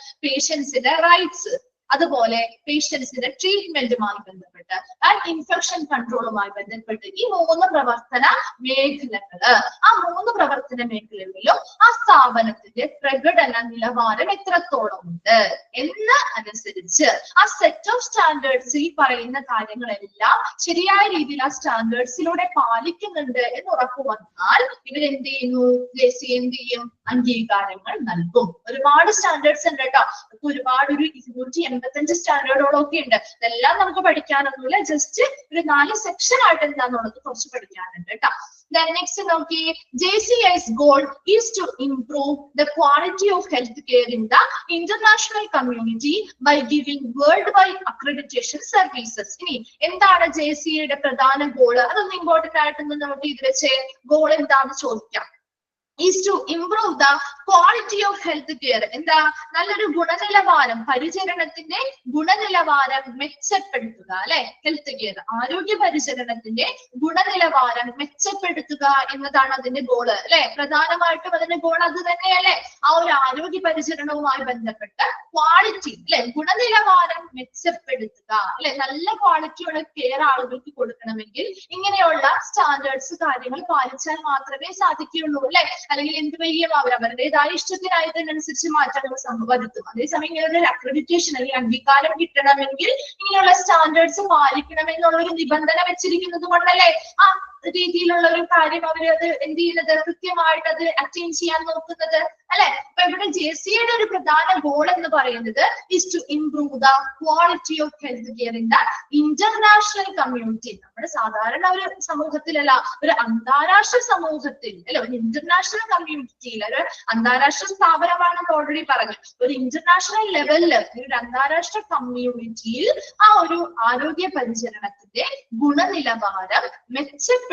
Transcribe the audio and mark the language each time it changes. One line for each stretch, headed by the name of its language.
Malayalam: പേഷ്യൻസിന്റെ rights, അതുപോലെ പേഷ്യൻസിന്റെ ട്രീറ്റ്മെന്റുമായി ബന്ധപ്പെട്ട് and infection കൺട്രോളുമായി ബന്ധപ്പെട്ട് ഈ 3 പ്രവർത്തന മേഖലകള്, ആ 3 പ്രവർത്തന മേഖലകളിലും ആ സ്ഥാപനത്തിന്റെ പ്രകടന നിലവാരം എത്രത്തോളം ഉണ്ട് എന്ന് അനുസരിച്ച് ആ സെറ്റ് ഓഫ് സ്റ്റാൻഡേർഡ്സ്, ഈ പറയുന്ന കാര്യങ്ങളെല്ലാം ശരിയായ രീതിയിൽ ആ സ്റ്റാൻഡേർഡ്സിലൂടെ പാലിക്കുന്നുണ്ട് എന്ന് ഉറപ്പുവന്നാൽ ഇവരെന്ത് ചെയ്യുന്നു? JCA എന്ത് ചെയ്യും? അംഗീകാരങ്ങൾ നൽകും. ഒരുപാട് സ്റ്റാൻഡേർഡ്സ് ഉണ്ട് കേട്ടോ. ഒരുപാട്, ഒരു 285 സ്റ്റാൻഡേർഡോളം ഒക്കെ ഉണ്ട്. ഇതെല്ലാം നമുക്ക് പഠിക്കാനൊന്നുമില്ല. ജസ്റ്റ് ഒരു 4 സെക്ഷൻ ആയിട്ട് എന്താന്നുള്ളത് കുറച്ച് പഠിക്കാനുണ്ട് കേട്ടോ.
English: Then next നോക്കി, JCA's goal is to improve the quality of healthcare in the international community by giving worldwide accreditation services.
Malayalam: ഇനി എന്താണ് JCAയുടെ പ്രധാന ഗോൾ? അതൊന്ന് ഇമ്പോർട്ടന്റ് ആയിട്ടൊന്ന് നോട്ട് ചെയ്ത് വെച്ചേ. ഗോൾ എന്താണെന്ന് ചോദിക്കാം.
English: is to improve the quality of health care.
Malayalam: എന്താ? നല്ലൊരു ഗുണനിലവാരം, പരിചരണത്തിന്റെ ഗുണനിലവാരം മെച്ചപ്പെടുത്തുക അല്ലെ. ഹെൽത്ത് കെയർ, ആരോഗ്യ പരിചരണത്തിന്റെ ഗുണനിലവാരം മെച്ചപ്പെടുത്തുക എന്നതാണ് അതിന്റെ ഗോള് അല്ലെ. പ്രധാനമായിട്ടും അതിന്റെ ഗോൾ അത് തന്നെയല്ലേ. ആ ഒരു ആരോഗ്യ പരിചരണവുമായി ബന്ധപ്പെട്ട ക്വാളിറ്റി അല്ലെ, ഗുണനിലവാരം മെച്ചപ്പെടുത്തുക അല്ലെ. നല്ല ക്വാളിറ്റിയുള്ള കെയർ ആളുകൾക്ക് കൊടുക്കണമെങ്കിൽ ഇങ്ങനെയുള്ള സ്റ്റാൻഡേർഡ്സ്, കാര്യങ്ങൾ പാലിച്ചാൽ മാത്രമേ സാധിക്കുകയുള്ളൂ അല്ലെ. അല്ലെങ്കിൽ എന്ത് ചെയ്യും? അവരവരുടേതായ ഇഷ്ടത്തിനായതിനനുസരിച്ച് മാറ്റങ്ങൾ വരുത്തും. അതേസമയം ഇങ്ങനെ ഒരു അക്രഡിറ്റേഷൻ അല്ലെങ്കിൽ അംഗീകാരം കിട്ടണമെങ്കിൽ ഇങ്ങനെയുള്ള സ്റ്റാൻഡേർഡ്സ് പാലിക്കണം എന്നുള്ള ഒരു നിബന്ധന വെച്ചിരിക്കുന്നത് കൊണ്ടല്ലേ ആ രീതിയിലുള്ള ഒരു കാര്യം അവർ അത് എന്ത് ചെയ്യുന്നത്? കൃത്യമായിട്ട് അത് അറ്റൈൻ ചെയ്യാൻ നോക്കുന്നത് അല്ലെ. അപ്പൊ ഇവിടെ JCAയുടെ ഒരു പ്രധാന ഗോൾ എന്ന് പറയുന്നത്
English: is to improve the quality of health care in the international community.
Malayalam: നമ്മുടെ സാധാരണ ഒരു സമൂഹത്തിലല്ല, ഒരു അന്താരാഷ്ട്ര സമൂഹത്തിൽ അല്ലെ, ഒരു ഇന്റർനാഷണൽ കമ്മ്യൂണിറ്റിയിൽ, ഒരു അന്താരാഷ്ട്ര സ്ഥാപനമാണെന്ന് ഓൾറെഡി പറഞ്ഞു. ഒരു ഇന്റർനാഷണൽ ലെവലില്, ഒരു അന്താരാഷ്ട്ര കമ്മ്യൂണിറ്റിയിൽ ആ ഒരു ആരോഗ്യ പരിചരണത്തിന്റെ ഗുണനിലവാരം മെച്ചപ്പെടുത്തുക